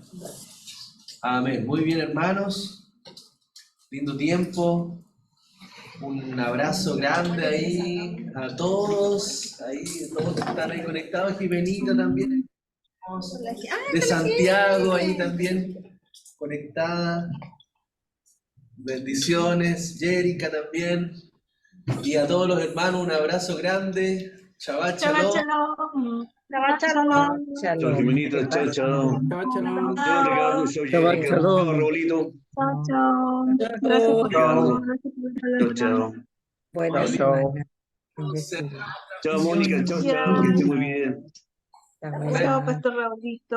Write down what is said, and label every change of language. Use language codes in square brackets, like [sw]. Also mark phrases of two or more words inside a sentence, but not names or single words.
[es] Amén, muy bien, hermanos, lindo tiempo, un abrazo grande ahí a todos, ahí todos están ahí conectados, Jimenita también, de Santiago ahí también conectada, bendiciones, Jerica también. Y a todos los hermanos un abrazo grande. [he] שבת שלום. שבת שלום. [es] Chao, Jimenita. Chao, chao. [he] שבת שלום. [es] Chao, Ricardo. Chao, Shabbat Jerica. shalom. Chao, Raulito. Chao, chao. Gracias por todo. Chao, chao. Buena Chao. semana. Chao, Mónica. Chao, chao. Que esté muy bien. Chao, Pastor Raulito,